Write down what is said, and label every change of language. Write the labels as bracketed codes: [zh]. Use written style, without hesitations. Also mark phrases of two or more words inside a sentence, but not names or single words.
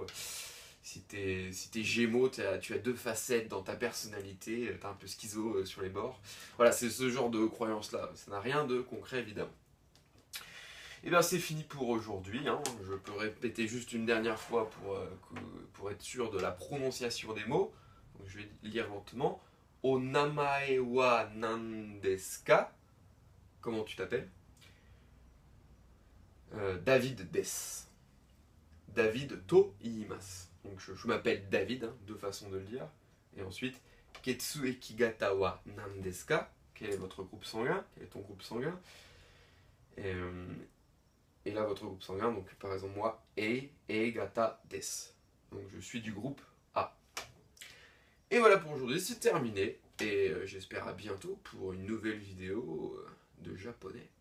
[fr] Si t'es Gémeaux, tu as deux facettes dans ta personnalité, tu es un peu schizo sur les bords. Voilà, c'est ce genre de croyance-là. Ça n'a rien de concret, évidemment. Et bien c'est fini pour aujourd'hui. Hein. Je peux répéter juste une dernière fois pour être sûr de la prononciation des mots. Donc, je vais lire lentement. [ja] お名前は何ですか? [fr] Comment tu t'appelles? [ja] David des. David to iimasu. [fr] Donc je m'appelle David, hein, deux façons de le dire. Et ensuite, [ja] 血液型は何ですか? [fr] Quel est votre groupe sanguin? Quel est ton groupe sanguin? Et là, votre groupe sanguin, donc par exemple moi, [ja] 型です. [fr] Donc je suis du groupe A. Et voilà pour aujourd'hui, c'est terminé. Et j'espère à bientôt pour une nouvelle vidéo de japonais.